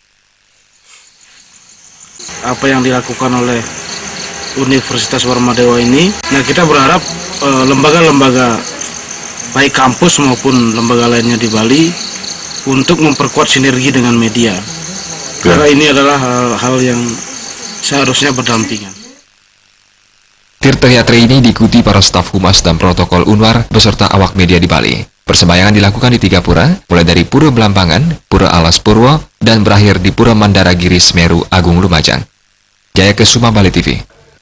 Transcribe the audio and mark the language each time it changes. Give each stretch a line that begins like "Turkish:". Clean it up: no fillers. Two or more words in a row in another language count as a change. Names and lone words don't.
Indonesian: Apa yang dilakukan oleh Universitas Warmadewa ini, nah kita berharap lembaga-lembaga baik kampus maupun lembaga lainnya di Bali untuk memperkuat sinergi dengan media, karena ini adalah hal yang seharusnya berdampingan. Tirta yatra ini diikuti para staf humas dan protokol Unwar beserta awak media di Bali. Persembahyangan dilakukan di 3 pura, mulai dari Pura Blambangan, Pura Alas Purwo, dan berakhir di Pura Mandaragiri Semeru Agung Lumajang. Jaya Kesuma, Bali TV.